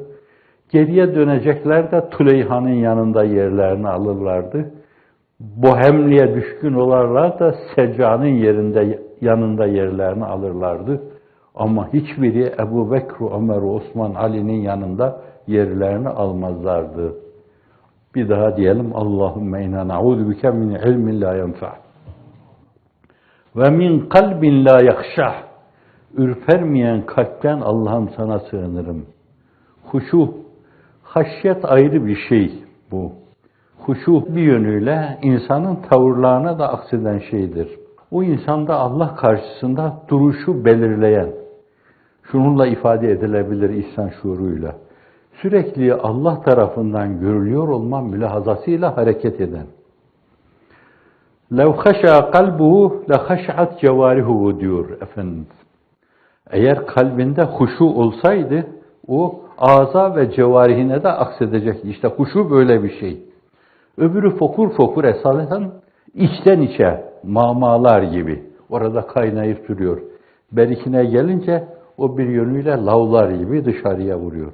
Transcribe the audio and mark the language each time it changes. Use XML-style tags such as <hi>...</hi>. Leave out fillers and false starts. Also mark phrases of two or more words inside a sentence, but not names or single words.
<tr>Geriye dönecekler de Tüleyha'nın yanında yerlerini alırlardı. Bohemliğe düşkün olarlar da Secca'nın yanında yerlerini alırlardı. Ama hiçbiri Ebu Bekir, Ömer, Osman, Ali'nin yanında yerlerini almazlardı. Bir daha diyelim.</tr> <ar>اللهم إنا نعوذ بك من علم لا ينفع ومن قلب لا يخشع.</ar> <tr>Ürpermeyen kalpten Allah'ım sana sığınırım. Huşu, haşyet ayrı bir şey bu. Huşu bir yönüyle insanın tavırlarına da akseden şeydir. O insanda Allah karşısında duruşu belirleyen, şununla ifade edilebilir ihsan şuuruyla, sürekli Allah tarafından görülüyor olma mülahazasıyla hareket eden.</tr> <ar>لَوْ خَشَى قَلْبُهُ لَخَشَعَتْ جَوَارِهُ</ar> <tr>diyor Efendimiz. Eğer kalbinde huşu olsaydı, o ağza ve cevarihine de aksedecekti. İşte huşu böyle bir şey. Öbürü fokur fokur esasen içten içe mamalar gibi. Orada kaynayıp duruyor. Berikine gelince o bir yönüyle lavlar gibi dışarıya vuruyor.</tr>